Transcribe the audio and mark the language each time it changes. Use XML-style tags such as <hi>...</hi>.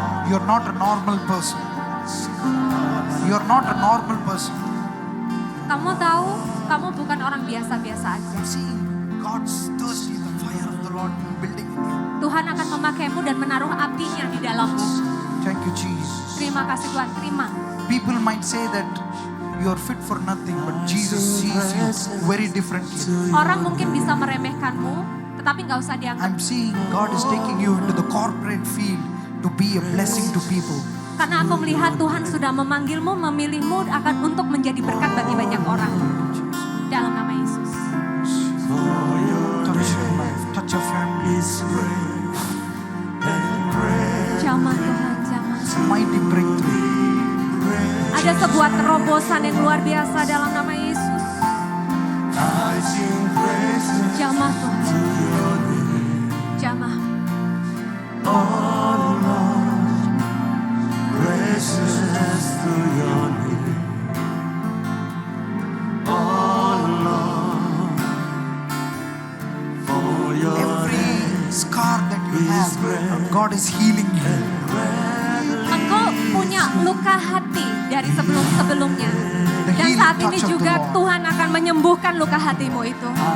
<en>You're not a normal person. You're not a normal person.</en> <id>Kamu tahu, kamu bukan orang biasa-biasa aja.</id> <en>See, God's thirsty, the fire of the Lord building in you.</en> <id>Tuhan akan memakaimu dan menaruh apinya di dalammu.</id> <en>Thank you, Jesus.</en> <id>Terima kasih Tuhan, terima.</id> <en>People might say that you're fit for nothing, but Jesus sees you very differently.</en> <id>Orang mungkin bisa meremehkanmu, tetapi nggak usah dianggap.</id> <en>I'm seeing God is taking you into the corporate field to be a blessing to people.</en> <id>Karena aku melihat Tuhan sudah memanggilmu, memilihmu akan untuk menjadi berkat bagi banyak orang. Dalam nama Yesus.</id> <en>Touch your life, touch your family.</en> <id>Jamah Tuhan, jamah.</id> <en>Mighty breakthrough.</en> <id>Ada sebuah terobosan yang luar biasa dalam nama Yesus. Jamah Tuhan. Jamah.</id> <en>Every scar that you have, God is healing you.</en> <id>Engkau punya luka hati dari sebelum-sebelumnya. Dan saat ini juga Tuhan akan menyembuhkan luka hatimu itu.</id>